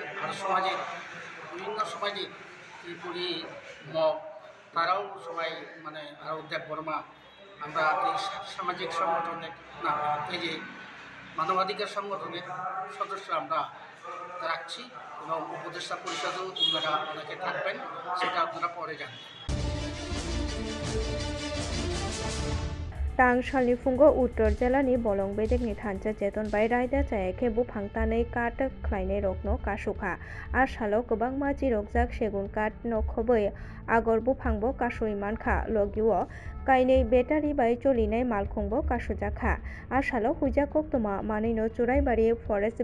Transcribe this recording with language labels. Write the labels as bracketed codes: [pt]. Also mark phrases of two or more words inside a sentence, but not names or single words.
[bn] আর সমাজের বিভিন্ন সামাজিক ত্রিপুরী মগ তারাও সবাই মানে আরও দেব বর্মা আমরা এই সামাজিক সংগঠনের না এই যে মানবাধিকার সংগঠনের সদস্য আমরা রাখছি এবং উপদেষ্টা পরিষদেও আপনারা অনেকে থাকবেন, সেটা আপনারা পরে জানবেন। [trp] तांसालनि फुंगो उत्तर जिल्लानि बलं बेदेगनि थानसा जेतन बाय रायदा जायाखै बुफांतानै काट ख्लायनाय रकनो कासुखा आसालाव गोबां माजि रकजाक सेगुन काट नखबै आगर बुफांबो कासुइ मानखा लगिओ कायनै बेटारि बाय चलिनाय मालखुंबो कासुजाखा आसालाव हुइजा कक्तमा मानैनो चुराइबारि फरेस्ट